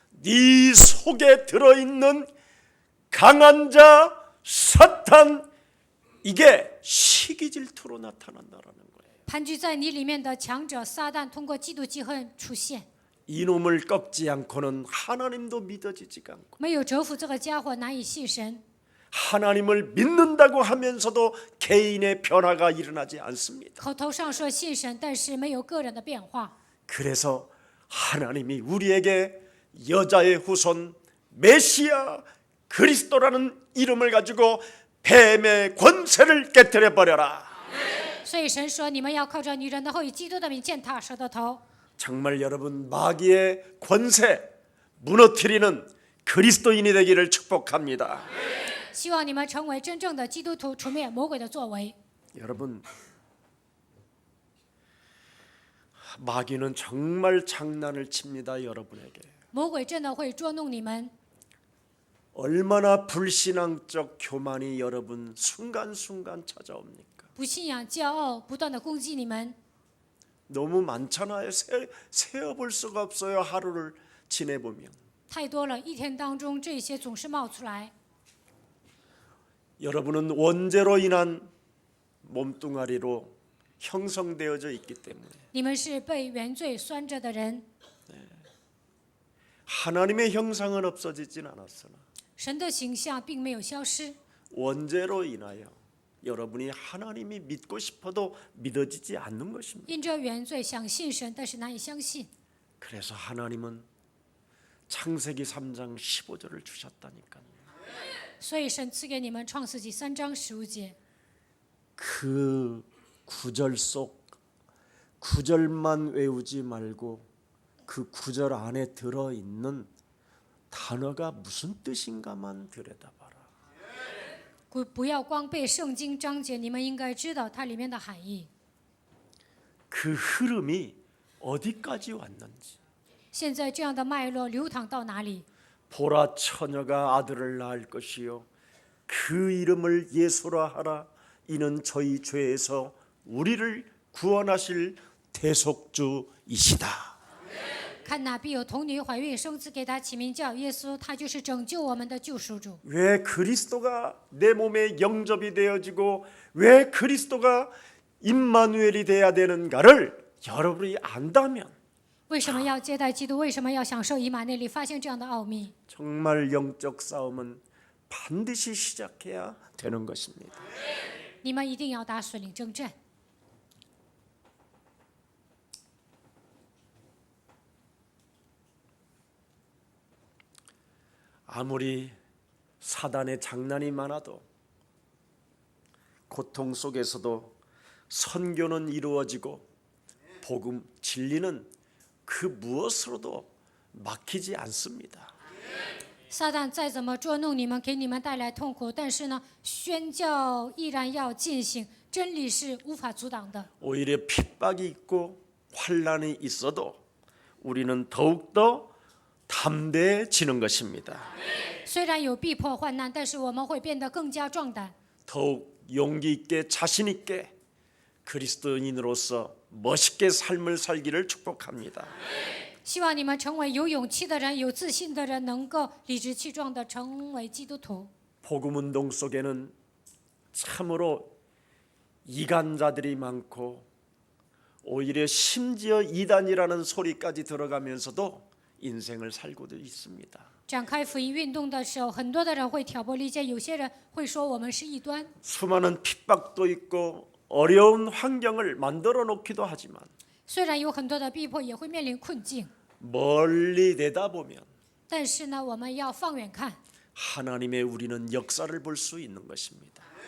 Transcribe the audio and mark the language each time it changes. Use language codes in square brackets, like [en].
[ko] 네 속에 들어있는 강한 자 사탄 이게 시기질투로 나타난다라는 거예요. [zh] 盘踞在你里面的强者撒旦，通过嫉妒记恨出现。 [ko] 이놈을 꺾지 않고는 하나님도 믿어지지가 않고 [zh] 没有折服这个家伙，难以信神。 [ko] 하나님을 믿는다고 하면서도 개인의 변화가 일어나지 않습니다. [zh] 口头上说信神，但是没有个人的变化。 [ko] 그래서 하나님이 우리에게 여자의 후손 메시아 그리스도라는 이름을 가지고 뱀의 권세를 깨뜨려 버려라. [zh] 所以神说，你们要靠着女人的后裔基督的名践踏蛇的头。 [ko] 정말 여러분 마귀의 권세 무너뜨리는 그리스도인이 되기를 축복합니다. [zh] 希望你们成为真正的基督徒，除灭魔鬼的作为。 [ko] 여러분 마귀는 정말 장난을 칩니다. 여러분에게 [zh] 魔鬼真的会捉弄你们。 [ko] 얼마나 불신앙적 교만이 여러분 순간순간 찾아옵니까? [zh] 不信仰、骄傲，不断的攻击你们。 [ko] 너무 많잖아요. 세어볼 수가 없어요. 하루를 지내보면 [zh] 太多了，一天当中这些总是冒出来。 [ko] 여러분은 원죄로 인한 몸뚱아리로 형성되어져 있기 때문에 [zh] 你们是被原罪拴着的人， [ko] 하나님의 형상은 없어지진 않았으나 [zh] 神的形象并没有消失。 [ko] 원죄로 인하여 여러분이 하나님이 믿고 싶어도 믿어지지 않는 것입니다. [zh] 因着原罪想信神，但是难以相信。 [ko] 그래서 하나님은 창세기 3장 15절을 주셨다니까요. [zh] 所以神赐给你们创世纪3章15节， [ko] 그 구절 속 구절만 외우지 말고 그 구절 안에 들어있는 단어가 무슨 뜻인가만 들여다봐라. [zh] 不要光背圣经章节，你们应该知道它里面的含义。 [ko] 그 흐름이 어디까지 왔는지. [zh] 现在这样的脉络流淌到哪里？ [ko] 보라 처녀가 아들을 낳을 것이요 그 이름을 예수라 하라. 이는 저희 죄에서 우리를 구원하실 대속주이시다. [zh] 看哪必有童女怀孕生子，给他起名叫耶稣，他就是拯救我们的救赎主。 [ko] 왜 그리스도가 내 몸에 영접이 되어지고 왜 그리스도가 임마누엘이 돼야 되는가를 여러분이 안다면 [zh] 为什么要接待基督？为什么要享受以马内利？发现这样的奥秘， [ko] 정말 영적 싸움은 반드시 시작해야 되는 것입니다. [zh] 你们一定要打属灵征战。 [ko] 아무리 사단의 장난이 많아도 고통 속에서도 선교는 이루어지고 복음 진리는 그 무엇으로도 막히지 않습니다. [zh] 撒旦再怎么捉弄你们，给你们带来痛苦，但是呢，宣教依然要进行，真理是无法阻挡的。 [ko] 오히려 핍박이 있고 환란이 있어도 우리는 더욱더 담대해지는 것입니다. [zh] 虽然有逼迫患难，但是我们会变得更加壮胆， [ko] 더욱 용기 있게 자신 있게 그리스도인으로서 멋있게 삶을 살기를 축복합니다. [zh] 希望你们成为有勇气的人、有自信的人，能够理直气壮地成为基督徒。 [ko] 복음 운동 속에는 참으로 이간자들이 많고 오히려 심지어 이단이라는 소리까지 들어가면서도 인생을 살고도 있습니다. [zh] 展开福音运动的时候，很多的人会挑拨离间，有些人会说我们是异端。 [ko] 수많은 핍박도 있고 어려운 환경을 만들어 놓기도 하지만 [zh] 虽然有很多的逼迫，也会面临困境， [ko] 멀리 내다보면 [zh] 但是呢，我们要放远看， [ko] 하나님의 우리는 역사를 볼 수 있는 것입니다.